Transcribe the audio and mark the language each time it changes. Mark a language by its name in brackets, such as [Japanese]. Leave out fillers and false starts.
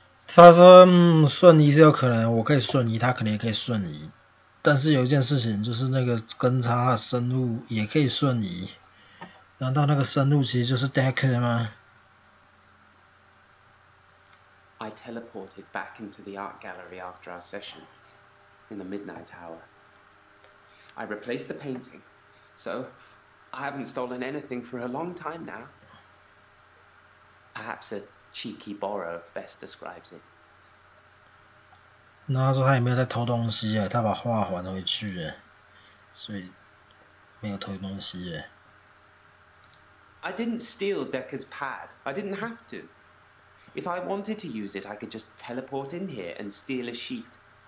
[Chinese] 他说，瞬移是有可能，我可以瞬移，他可能也可以瞬移。但是有一件事情，就是那个跟他的生物也可以瞬移。难道那个生物其实就是 Dekker 吗？ [English] I teleported back into the art gallery after our session, in the midnight hour. I replaced the painting, so I haven't stolen anything for a long time now. Perhaps a cheeky borrow best describes it. [Chinese] 那他说他也没有在偷东西耶，他把画还回去耶，所以没有偷东西耶。 [English] I didn't steal Dekker's pad. I didn't have to. If I wanted to use it, I could just teleport in here and steal a sheet.